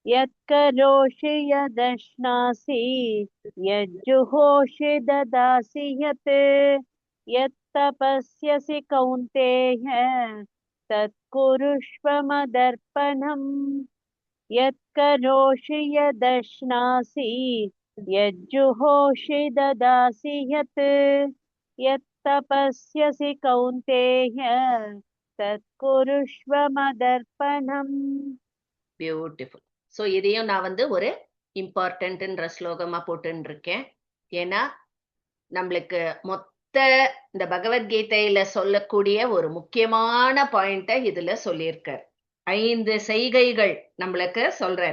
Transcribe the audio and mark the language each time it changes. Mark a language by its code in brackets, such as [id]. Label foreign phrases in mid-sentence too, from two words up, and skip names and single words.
[sa] यत्करोषि यदश्नासि यज्जुहोषि ददासि यत् यत्तपस्यसि कौन्तेय तत्कुरुष्व मदर्पणम् यत्करोषि यदश्नासि यज्जुहोषि ददासि यत् यत्तपस्यसि कौन्तेय तत्कुरुष्व मदर्पणम्. [ta] பியூட்டிஃபுல். ஸோ இதையும் நான் வந்து ஒரு இம்பார்ட்டன்ட்ன்ற ஸ்லோகமா போட்டுன்னு இருக்கேன். ஏன்னா நம்மளுக்கு மொத்த இந்த பகவத்கீதையில சொல்லக்கூடிய ஒரு முக்கியமான பாயிண்ட இதுல சொல்லியிருக்கார். 5 செய்கைகள் நம்மளுக்கு சொல்றார்.